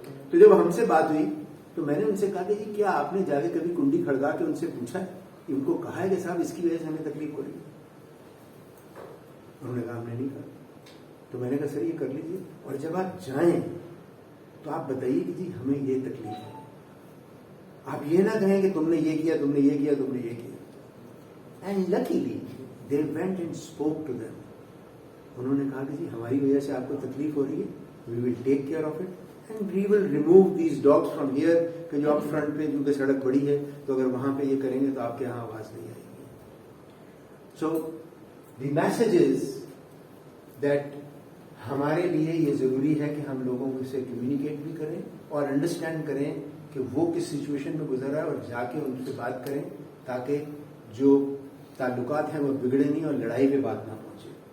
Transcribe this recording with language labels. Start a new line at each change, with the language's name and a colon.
Urdu: تو جب ہم سے بات ہوئی تو میں نے ان سے کہا کہ جی کیا آپ نے جا کے کبھی کنڈی کھڑکا کے ان سے پوچھا ہے, ان کو کہا ہے کہ صاحب اس کی وجہ سے ہمیں تکلیف ہو رہی ہے؟ انہوں نے کہا ہم نے نہیں کہا. تو میں نے کہا سر یہ کر لیجیے, اور جب آپ جائیں تو آپ بتائیے کہ جی ہمیں یہ تکلیف ہے. آپ یہ نہ کہیں کہ تم نے یہ کیا, تم نے یہ کیا, تم نے یہ کیا.
English: And luckily they went and spoke to them.
Urdu: انہوں نے کہا کہ جی ہماری وجہ سے آپ کو تکلیف ہو رہی ہے,
English: we will take care of it and we will remove these dogs from here,
Urdu: کہ جو آپ فرنٹ پہ کیونکہ سڑک بڑی ہے تو اگر وہاں پہ یہ کریں گے تو آپ کے یہاں آواز نہیں آئے گی.
English: so the message is that
Urdu: ہمارے لیے یہ ضروری ہے کہ ہم لوگوں سے کمیونیکیٹ بھی کریں اور انڈرسٹینڈ کریں کہ وہ کس سچویشن میں گزر رہا ہے, اور جا کے ان سے بات کریں تاکہ جو تعلقات ہیں وہ بگڑے نہیں اور لڑائی پہ بات نہ پہنچے.